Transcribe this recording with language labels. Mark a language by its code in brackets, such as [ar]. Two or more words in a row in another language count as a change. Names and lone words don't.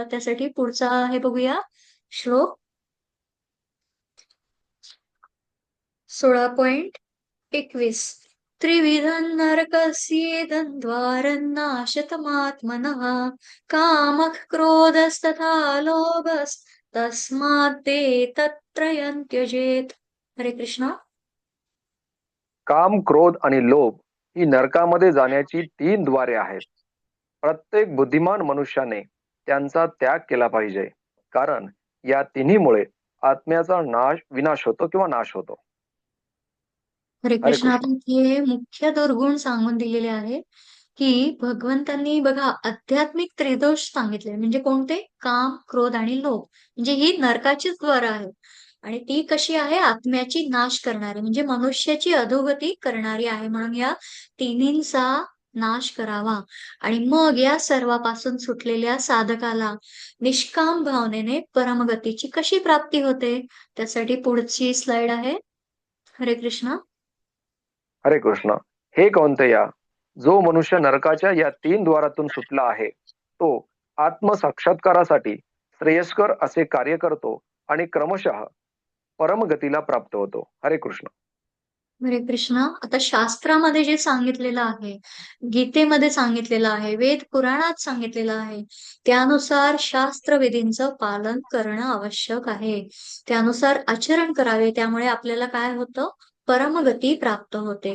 [mr] त्यासाठी पुढचा आहे बघूया श्लोक 16.21. [sa] त्रिविधं नरकस्येदं द्वारन्नाशतमात्मनः कामः क्रोधस्तथा लोभस्तस्मात् ते तत्त्रयं त्यजेत. [mr] हरे कृष्णा. काम, क्रोध आणि लोभ ही नरकामध्ये जाण्याची 3 द्वारे आहेत. प्रत्येक बुद्धिमान मनुष्याने त्यांचा त्याग केला पाहिजे, कारण या तिन्हीमुळे आत्म्याचा विनाश होतो किंवा नाश होतो. हरे हरे कृष्ण. कृष्ण. आपण हे मुख्य दुर्गुण सांगून दिलेले आहे, की भगवंतांनी बघा आध्यात्मिक त्रिदोष सांगितले. म्हणजे कोणते? काम, क्रोध आणि लोभ. म्हणजे ही नरकाचीच द्वार आहे आणि ती कशी आहे? आत्म्याची नाश करणारी, म्हणजे मनुष्याची अधोगती करणारी आहे. म्हणून या तिन्हींचा नाश करावा आणि मग या सर्वापासून सुटलेल्या साधकाला निष्काम भावनेने परमगतीची कशी प्राप्ती होते? त्यासाठी पुढची स्लाइड आहे. हरे कृष्ण. हरे कृष्ण. हे कौंतेया, जो मनुष्य नरकाच्या या 3 द्वारातून सुटला आहे तो आत्मसाक्षात्कारासाठी श्रेयस्कर असे कार्य करतो आणि क्रमशः परमगतीला प्राप्त होतो. हरे कृष्ण. हरे कृष्णा. आता शास्त्रामध्ये जे सांगितलेलं आहे, गीतेमध्ये सांगितलेलं आहे, वेद पुराणात सांगितलेलं आहे, त्यानुसार शास्त्रविधींचं पालन करणं आवश्यक आहे. त्यानुसार आचरण करावे. त्यामुळे आपल्याला काय होतं? परमगती प्राप्त होते.